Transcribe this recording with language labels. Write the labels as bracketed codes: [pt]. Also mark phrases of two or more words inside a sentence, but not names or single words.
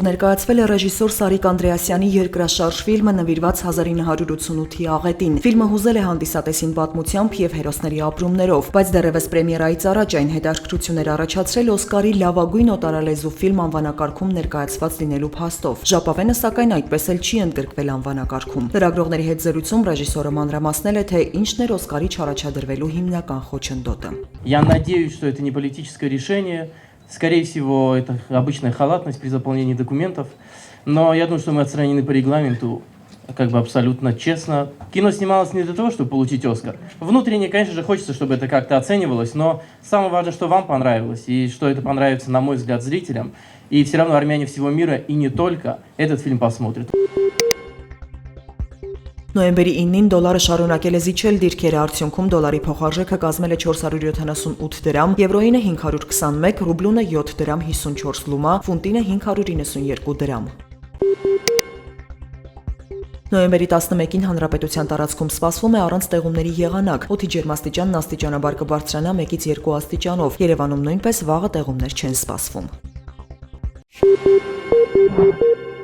[hy] ներկայացվել է ռեժիսոր Սարիկ Անդրեասյանի երկրաշարժ ֆիլմը նվիրված 1988-ի աղետին։ Ֆիլմը հուզել է հանդիսատեսին պատմությամբ եւ հերոսների ապրումներով, բայց դեռևս պրեմիերայից առաջ այն հետաքրքրություններ առաջացրել Օսկարի լավագույն օտարալեզու ֆիլմ անվանակարգում ներկայացված լինելու փաստով։ Ժապավենը սակայն այդպես էլ չի ընդգրկվել անվանակարգում։ Լրագրողների հետ զրույցում ռեժիսորը մանրամասնել է, թե ինչն էր Օսկարի չառաջադրվելու հիմնական խոչընդոտը։ [ru] Я надеюсь, что это не политическое решение. Скорее всего, это обычная халатность при заполнении документов. Но я думаю, что мы отстранены по регламенту, как бы абсолютно честно. Кино снималось не для того, чтобы получить Оскар. Внутренне, конечно же, хочется, чтобы это как-то оценивалось, но самое важное, что вам понравилось, и что это понравится, на мой взгляд, зрителям. И все равно армяне всего мира, и не только, этот фильм посмотрят. [hy] Նոյեմբերի 9-ին դոլարը շարունակել է զիջել դիրքերը, արդյունքում դոլարի փոխարժեքը կազմել է 478 դրամ, եվրոինը 521, ռուբլունը 7 դրամ 54 լումա, ֆունտինը 592 դրամ։ Նոյեմբերի 11-ին հանրապետության տարածքում սպասվում է առանց տեղումների եղանակ, օդի ջերմաստիճանն աստիճանաբար կբարձրանա 1-ից 2 աստիճանով, Երևանում նույնպես վաղը տեղումներ չեն սպասվում։